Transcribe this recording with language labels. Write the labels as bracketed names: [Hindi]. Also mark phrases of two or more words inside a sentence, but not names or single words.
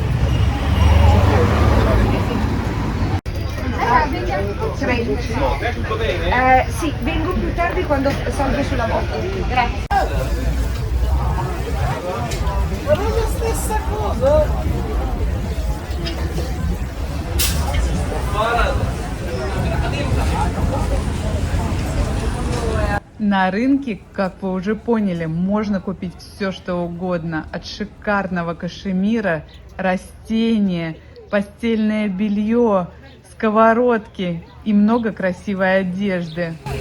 [Italian] Sì, vengo più tardi quando salgo sulla moto. Grazie. Ma non è la stessa cosa! [Russian] На рынке, как вы уже поняли, можно купить все, что угодно. От шикарного кашемира, растения, постельное белье, сковородки и много красивой одежды.